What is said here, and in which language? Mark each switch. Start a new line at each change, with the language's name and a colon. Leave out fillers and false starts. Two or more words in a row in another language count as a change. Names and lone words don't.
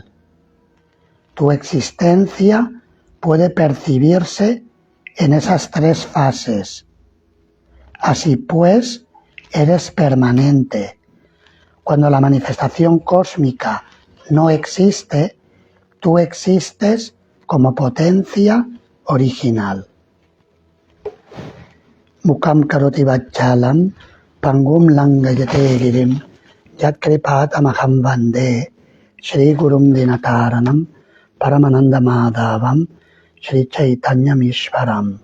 Spanish: Tu existencia puede percibirse en esas tres fases. Así pues, eres permanente. Cuando la manifestación cósmica no existe, tú existes como potencia original.
Sanskrit: मूकं करोति वाचालं पङ्गुं लङ्घयते गिरिम् यत् कृपातमहं वन्दे श्री गुरुं दीनतारणम् परमानन्द माधवम् श्री चैतन्य मिश्वरम्.